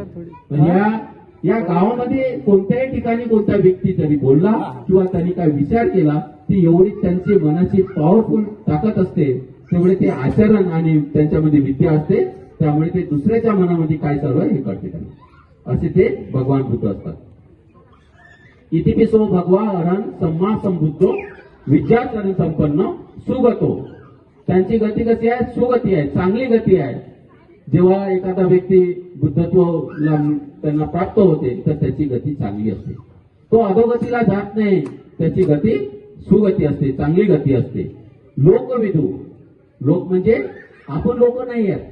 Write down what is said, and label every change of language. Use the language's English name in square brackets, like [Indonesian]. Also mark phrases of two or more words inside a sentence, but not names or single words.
[Marathi] म्हणजे या गावामध्ये कोणत्याही ठिकाणी कोणता व्यक्ती जरी बोलला किंवा त्यांनी काय विचार केला ती एवढी त्यांची मनाची पॉवरफुल ताकद असते, तेवढे ते आचरण आणि त्यांच्यामध्ये विद्या असते, त्यामुळे ते दुसऱ्याच्या मनामध्ये काय चालू आहे हे कळते त्यांना. असे ते भगवान बुद्ध असतात. [Pali] इतिपिसो भगवा अरहं सम्मा संबुद्धो विद्याचरण संपन्न सुगतो. [Marathi] त्यांची गती कशी आहे? सुगती आहे, चांगली गती आहे. जेव्हा एखादा व्यक्ती बुद्धत्वाला त्यांना प्राप्त होते तर त्याची गती चांगली असते. तो अधोगतीला जात नाही, त्याची गती सुगती असते, चांगली गती असते. लोकविदू, लोक म्हणजे आपण लोक नाही आहेत.